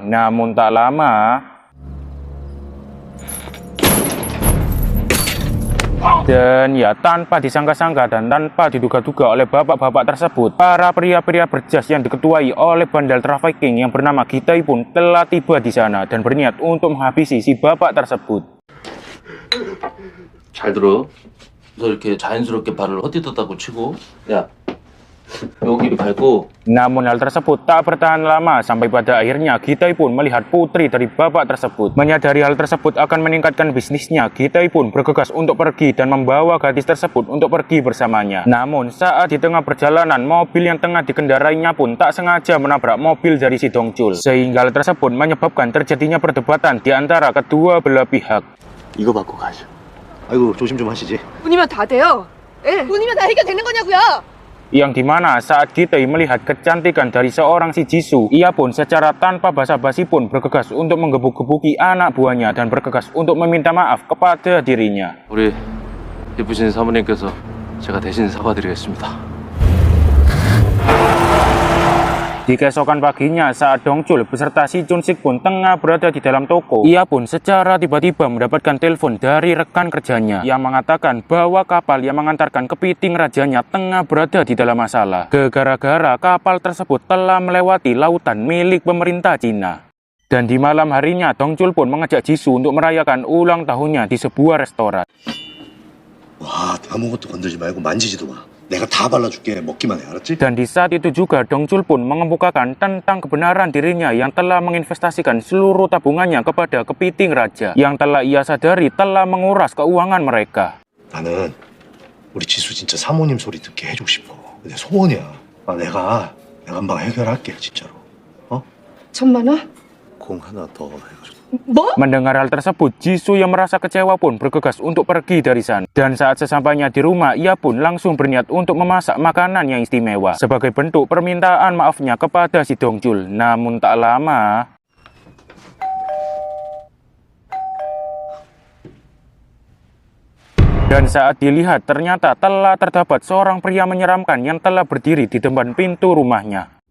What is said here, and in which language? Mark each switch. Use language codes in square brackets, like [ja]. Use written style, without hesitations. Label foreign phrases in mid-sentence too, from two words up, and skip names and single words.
[id] Namun tak lama, dan ya tanpa disangka-sangka dan tanpa diduga-duga oleh bapak-bapak tersebut, para pria-pria berjas yang diketuai oleh bandel trafficking yang bernama Gi-tae pun telah tiba di sana dan berniat untuk menghabisi si bapak tersebut. [ko] 잘 들어. 그래서 이렇게 자연스럽게 발을 헛디뎠다고 치고, 야, 여기 밟고. [id] Namun hal tersebut tak bertahan lama, sampai pada akhirnya Gi-tae pun melihat putri dari bapak tersebut. Menyadari hal tersebut akan meningkatkan bisnisnya, Gi-tae pun bergegas untuk pergi dan membawa gadis tersebut untuk pergi bersamanya. Namun saat di tengah perjalanan, mobil yang tengah dikendarainya pun tak sengaja menabrak mobil dari si Dong Chul, sehingga hal tersebut menyebabkan terjadinya perdebatan di antara kedua belah pihak. [ko] 이거 받고 가죠. 아이고, 조심 좀 하시지. 돈이면 다 돼요. 예, 돈이면 다 해결되는 거냐고요. [id] Yang dimana saat Gi-tae melihat kecantikan dari seorang si Jisoo, ia pun secara tanpa basa-basi pun bergegas untuk menggebuk-gebuki anak buahnya dan bergegas untuk meminta maaf kepada dirinya. [ko] 우리 예쁘신 사모님께서 제가 대신 사과드리겠습니다. [id] Di keesokan paginya, saat Dong Chul beserta si Chun Sik pun tengah berada di dalam toko, ia pun secara tiba-tiba mendapatkan telepon dari rekan kerjanya yang mengatakan bahwa kapal yang mengantarkan kepiting rajanya tengah berada di dalam masalah, gara-gara kapal tersebut telah melewati lautan milik pemerintah Cina. Dan di malam harinya, Dong Chul pun mengajak Jisoo untuk merayakan ulang tahunnya di sebuah restoran. [ko] 와, 아무것도 건들지 말고 만지지도 마. 내가 다 발라줄게. 먹기만 해, 알았지? [id] Dan di saat itu juga Dong Chul pun mengemukakan tentang kebenaran dirinya yang telah menginvestasikan seluruh tabungannya kepada kepiting raja, yang telah ia sadari telah menguras keuangan mereka. [ko] 나는 우리 지수 진짜 사모님 소리 듣게 해주고 싶어. 내 소원이야. 내가 한방 해결할게 진짜로. 1,000만 원? 공 하나 더 해가지고. 뭐? [id] Mendengar hal tersebut, Jisoo yang merasa kecewa pun bergegas untuk pergi dari sana. Dan saat sesampainya di rumah, ia pun langsung berniat untuk memasak makanan yang istimewa sebagai bentuk permintaan maafnya kepada si Dongjul. Namun tak lama, dan saat dilihat, ternyata telah terdapat seorang pria menyeramkan yang telah berdiri di depan pintu rumahnya.